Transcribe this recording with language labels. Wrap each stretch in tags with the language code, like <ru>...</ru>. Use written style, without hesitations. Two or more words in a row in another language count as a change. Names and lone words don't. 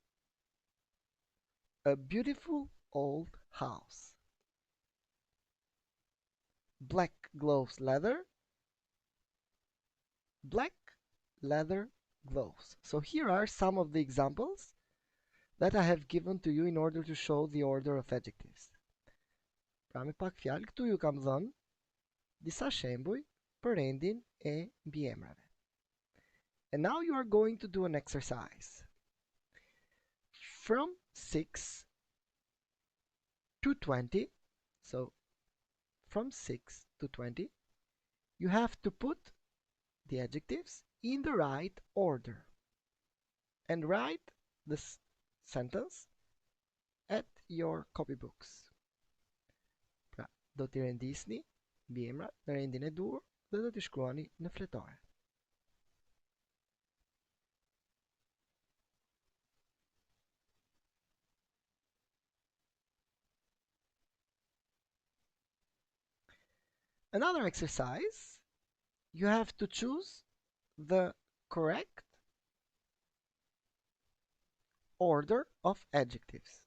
<en>A beautiful old house. Black gloves, leather. Black leather gloves. So here are some of the examples that I have given to you in order to show the order of adjectives.</en> <sq>Pra me pak fjalë, këtu ju kam dhënë disa shembuj për rendin e mbiemrave.</sq> <en>And now you are going to do an exercise. From 6 to 20, so from 6 to 20, you have to put the adjectives in the right order and write this sentence at your copybooks.</en> <sq>Pra, do t'i rendisni mbiemrat në rendin e dur dhe do t'i shkruani në fletore.</sq> <en>Another exercise, you have to choose the correct order of adjectives.</en>